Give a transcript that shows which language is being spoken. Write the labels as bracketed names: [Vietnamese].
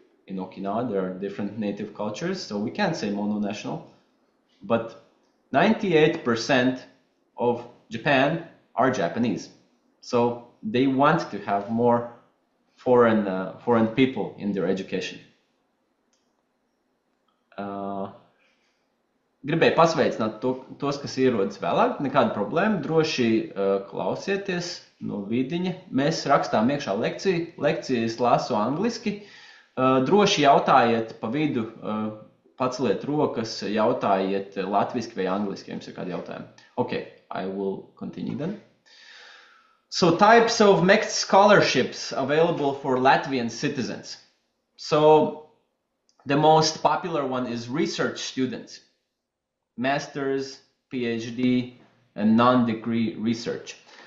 [English] In Okinawa, there are different native cultures, so we can't say mononational. But 98% of Japan are Japanese, so they want to have more foreign people in their education. [Latvian] Gribēju pasveicināt tos, kas ierodas vēlāk, nekāda problēma, droši klausieties no vidiņa. Mēs rakstām iekšā lekciju. Lekcijas lasu angliski. Droši jautājiet pa vidu, paceliet rokas, jautājiet latviski vai angliski, ja jums ir kādi jautājumi. [English] Okay, I will continue then. So types of mixed scholarships available for Latvian citizens. So the most popular one is research students, master's, PhD, and non-degree research.